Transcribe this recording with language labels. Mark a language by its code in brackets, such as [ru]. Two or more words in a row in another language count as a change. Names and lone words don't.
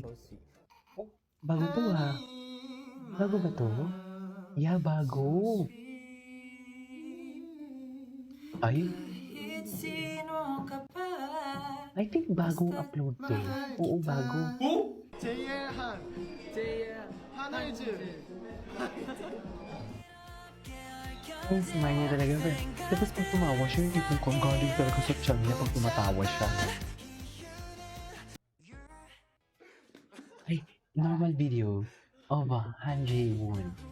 [tl] Oh, bago to ha. Bago ba to? Yeah, bago. Ay, [en] I think [tl] bagong upload to. Oo, bago. [ko] JL 한. JL 한알즈. [tl] Ang smile niya talaga. Tapos pag tumawa siya, hindi ko kung galing talaga sa tiyan niya pag tumatawa siya. [en] Ay, normal video of Han Jae-woon.